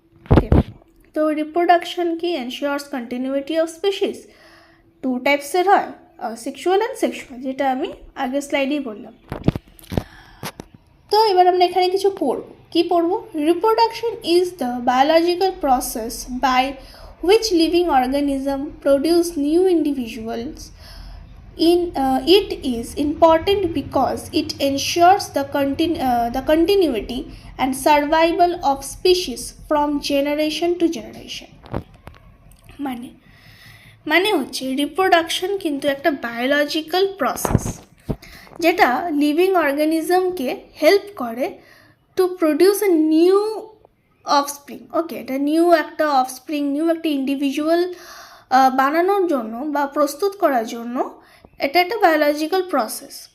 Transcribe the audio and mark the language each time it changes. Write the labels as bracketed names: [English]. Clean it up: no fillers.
[Bangla] ওকে, তো রিপ্রোডাকশন কি [English] ensures continuity of species, [Bangla] two টাইপসের হয়, সেক্সুয়াল অ্যান্ড সেক্সুয়াল, যেটা আমি আগের স্লাইডেই বললাম। তো এবার আমরা এখানে কিছু পড়ব। [English] Reproduction is the biological process by which living organism produce new individuals. It is important because it ensures the continuity and survival of species from generation to generation. [Bangla] মানে হচ্ছে রিপ্রোডাকশন কিন্তু একটা বায়োলজিক্যাল প্রসেস, যেটা living অর্গানিজমকে help করে [English] To produce a new offspring. [Bangla] ওকে, এটা new একটা individual বানানোর জন্য বা প্রস্তুত করার জন্য এটা একটা বায়োলজিক্যাল প্রসেস।